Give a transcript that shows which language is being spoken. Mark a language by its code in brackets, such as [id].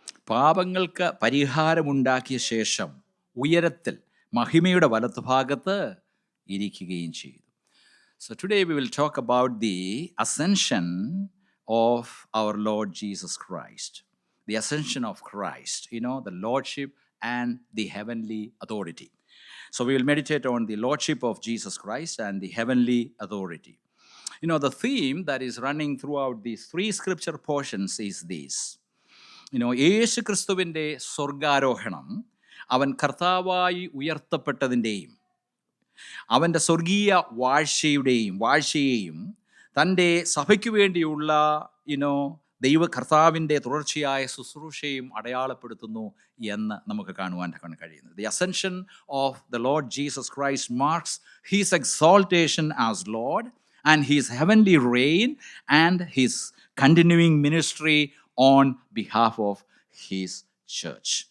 [ml] പാപങ്ങൾക്ക് പരിഹാരമുണ്ടാക്കിയ ശേഷം ഉയരത്തിൽ മഹിമയുടെ വലത്തുഭാഗത്ത് ഇരിക്കുകയും ചെയ്തു. [en] So today we will talk about the ascension of our Lord Jesus Christ. The ascension of Christ, the lordship and the heavenly authority. So we will meditate on the lordship of Jesus Christ and the heavenly authority. The theme that is running throughout these three scripture portions is this. [ml] യേശു ക്രിസ്തുവിൻ്റെ സ്വർഗാരോഹണം, അവൻ കർത്താവായി ഉയർത്തപ്പെട്ടതിൻ്റെയും അവൻ്റെ സ്വർഗീയ വാഴ്ചയെയും തൻ്റെ സഭയ്ക്ക് വേണ്ടിയുള്ള ദൈവ കർത്താവിൻ്റെ തുടർച്ചയായ ശുശ്രൂഷയും അടയാളപ്പെടുത്തുന്നു എന്ന് നമുക്ക് കാണുവാൻ കഴിയുന്നത്. [en] The ascension of the Lord Jesus Christ marks his exaltation as Lord and his heavenly reign and his continuing ministry on behalf of his church.